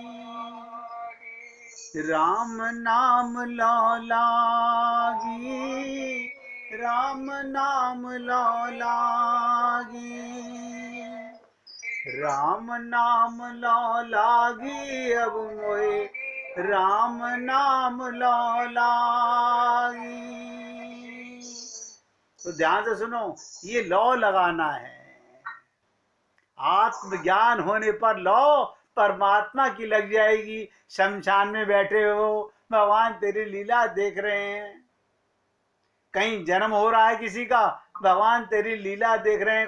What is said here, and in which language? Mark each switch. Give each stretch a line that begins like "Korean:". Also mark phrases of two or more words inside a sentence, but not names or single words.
Hindi: राम नाम लो लागी, राम नाम लो लागी, राम नाम लो लागी, अब मोहे राम नाम लो लागी। तो ध्यान से सुनो, ये लौ लगाना है। आत्मज्ञान होने पर लौ परमात्मा की लग जाएगी। शमशान में बैठे हो, भगवान तेरी लीला देख रहे हैं। कहीं जन्म हो रहा है किसी का, भगवान तेरी लीला देख रहे हैं।